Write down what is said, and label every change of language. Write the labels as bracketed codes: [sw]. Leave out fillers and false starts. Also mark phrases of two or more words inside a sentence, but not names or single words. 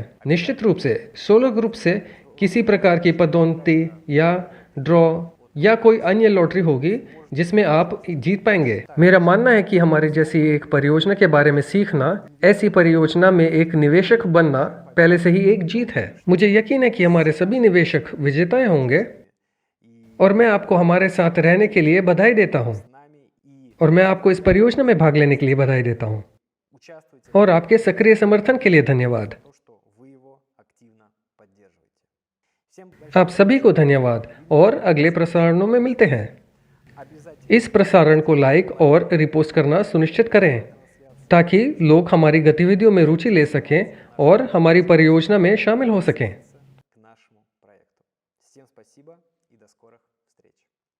[hi] निश्चित रूप से सोलो ग्रुप से किसी प्रकार की पदोन्नति या ड्रॉ या कोई अन्य लॉटरी होगी जिसमें आप जीत पाएंगे। मेरा मानना है कि हमारे जैसी एक परियोजना के बारे में सीखना, ऐसी परियोजना में एक निवेशक बनना पहले से ही एक जीत है। मुझे यकीन है कि हमारे सभी निवेशक विजेता होंगे और मैं आपको हमारे साथ रहने के लिए बधाई देता हूँ [ru] с нами и [hi] और मैं आपको इस परियोजना में भाग लेने के लिए बधाई देता हूँ [ru] участвуйте [hi] और आपके सक्रिय समर्थन के लिए धन्यवाद। [ru] то, что вы его активно поддерживаете. Всем [hi] आप [ru] большое [hi] सभी को धन्यवाद और अगले प्रसारणों में मिलते हैं। [ru] обязательно [hi] इस प्रसारण को लाइक और रिपोस्ट करना सुनिश्चित करें ताकि लोग हमारी गतिविधियों में रुचि ले सकें और हमारी परियोजना में शामिल हो सकें। [ru] к нашему проекту. Всем спасибо и до скорых встреч.